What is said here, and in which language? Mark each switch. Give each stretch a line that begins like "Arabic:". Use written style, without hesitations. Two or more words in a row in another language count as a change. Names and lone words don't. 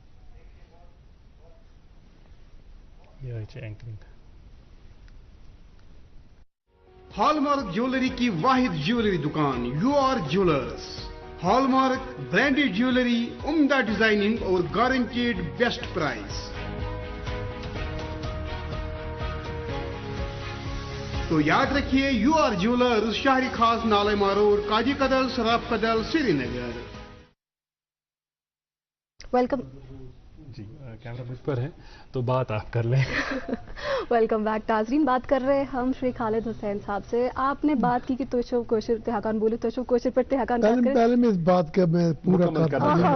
Urdu: ہال مارک جیولری کی واحد جیولری دکان یو آر جیولرز.
English: hallmark branded jewellery,
Urdu: عمدہ ڈیزائننگ اور
English: guaranteed best price.
Urdu: تو یاد رکھیے یو آر جیولرز, شہری خاص نالے ماروڈ, کاجی کدل, سراف کدل, سری نگر. ویلکم. جی کیمرہ مجھ پر ہے تو بات آپ کر لیں.
English: welcome back.
Urdu: ناظرین بات کر رہے ہیں ہم شری خالد حسین صاحب سے. آپ نے بات کی کہ توشو کوشر تہاکان بولے, توشو کوشر پر تہاکان بات کریں. پہلے میں اس بات کا میں پورا کرتا ہوں.